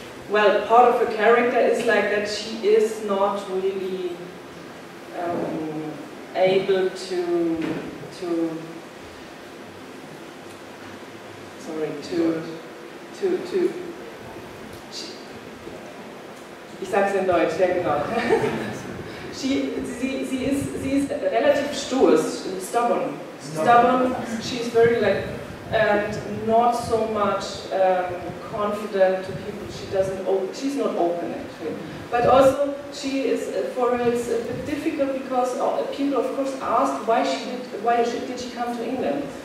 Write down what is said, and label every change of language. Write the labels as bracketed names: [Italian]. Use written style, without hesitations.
[English] Well, part of her character is like that she is not really able to [German] ich sag's in Deutsch, ja genau. Sie ist relativ stur, stubborn. [English] She's very like, and not so much confident to people. She's not open actually. But also she is, for her it's a bit difficult because people of course ask why did she come to England?